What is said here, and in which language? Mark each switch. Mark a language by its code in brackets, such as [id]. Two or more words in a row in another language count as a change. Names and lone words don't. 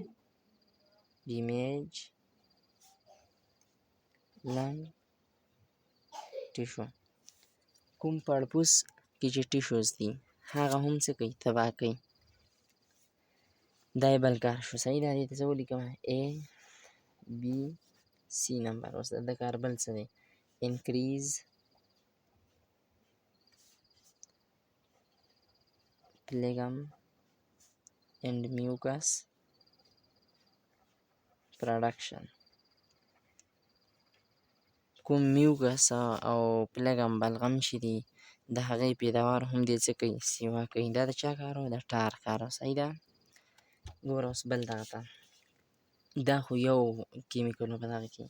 [en] damage lung tissue. [ps] کوم پړپوس کې چې ټیشوز دي هغه هم څه کوي؟ تباه کوي. دا یې بل کار شو. صحیح ده. دې ته څه ولیکم؟ A B C نمبر. اوس د کار بل څه دی؟ [en] increase phlegm and mucus production. [ps] کوم میوکس او پلګم بلغم چې دي د هغې پیداوار هم دې څه کوي؟ سیوا کوي. دا د چا کار و؟ د ټار کار و. صحیح ده. ګوره اوس بل دغه ته، دا خو یو کیمیکل و په دغه کې.